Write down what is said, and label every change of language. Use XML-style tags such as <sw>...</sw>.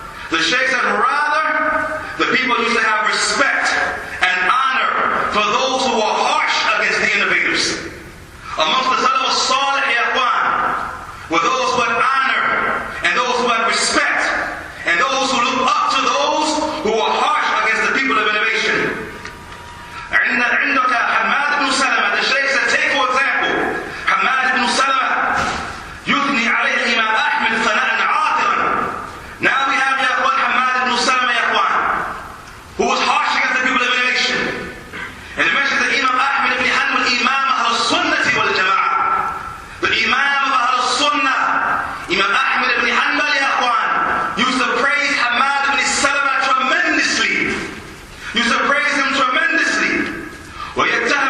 <en>The Shaykh said, rather, the people used to have respect and honor for those who were harsh against the innovators. Amongst the Salaf as-Salih, ya Ikhwan, were those who had honor, and those who had respect, and those who looked up to those who were harsh against the people of innovation.</en> <ar>عندك حماد بن سلمة,</ar> <en>the Shaykh said, take for example, Hamad ibn Salama,</en> <ar>يثني عليه الإمام أحمد ثناء عاطرا.</ar> <en>Now we have, ya Ikhwan, Hamad ibn Salama, ya Ikhwan, who was harsh against the people of innovation. And he mentions the Imam Ahmad ibn Hanbal, Imam Ahl al-Sunnati wal Jama'ah. The Imam of Ahl al-Sunnah, Imam Ahmad ibn Hanbal, ya Ikhwan, used to praise Hamad ibn Salama tremendously. Used to praise him tremendously.</en> <ar>وَيَتَّ</ar>